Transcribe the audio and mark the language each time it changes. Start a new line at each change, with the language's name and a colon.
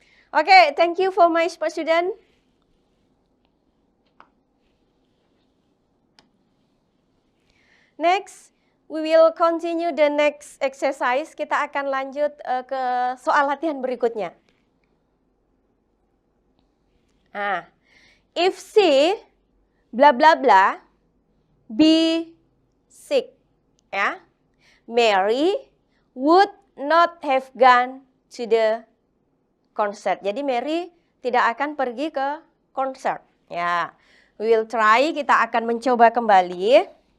English: Oke, thank you for my student. Next, we will continue the next exercise.
Indonesian: Kita akan lanjut ke soal latihan berikutnya.
English: Nah, if C bla bla bla be sick, ya, Mary would not have gone to the concert.
Indonesian: Jadi Mary tidak akan pergi ke konser. Ya,
English: we will try.
Indonesian: Kita akan mencoba kembali.